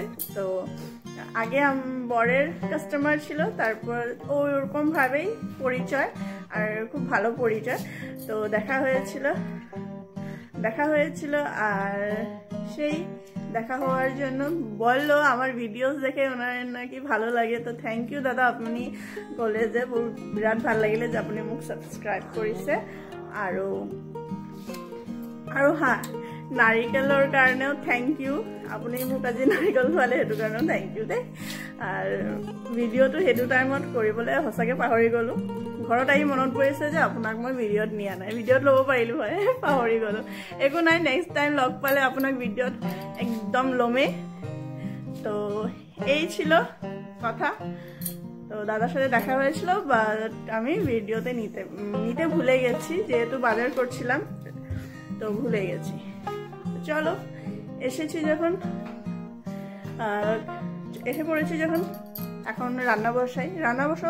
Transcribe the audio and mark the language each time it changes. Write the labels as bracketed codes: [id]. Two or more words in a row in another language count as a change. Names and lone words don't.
[bn] তো আগে বরের কাস্টমার ছিল, তারপর ওরকম ভাবেই পরিচয়, আর খুব ভালো পরিচয়। তো দেখা হয়েছিল। আর সেই দেখা হওয়ার জন্য বললো আমার ভিডিওস দেখে ওনার নাকি ভালো লাগে। [as] তো [en] thank you [as] দাদা, আপনি কলে যে বিরাট ভাল লাগিলে যে আপনি মোক সাবস্ক্রাইব কৰিছে। আৰু হ্যাঁ, নাৰিকলৰ কাৰণেও [en] thank you, [as] আপুনি মোক আজি নাৰিকল খোৱালে, সেইটো কাৰণেও [en] thank you [as] দেই। আর ভিডিওটো সেইটো টাইমত কৰিবলৈ সঁচাকৈ পাহৰি গ'লো। ঘৰত আহি মনত পৰিছে যে আপোনাক মই ভিডিঅ'ত নিয়া নাই, ভিডিঅ'ত ল'ব পাৰিলোঁ হয়, পাহৰি গ'লো। একো নাই, [en] next time [as] লগ পালে আপোনাক ভিডিঅ'ত একদম ল'মেই। [bn] তো এই ছিল কথা। তো দাদার সাথে দেখা হয়েছিল, বাট আমি ভিডিওতে নিতে ভুলে গেছি, যেহেতু বাজার করছিলাম, তো ভুলে গেছি। চলো, এসে পড়েছি যখন, এখন রান্না বসাবো।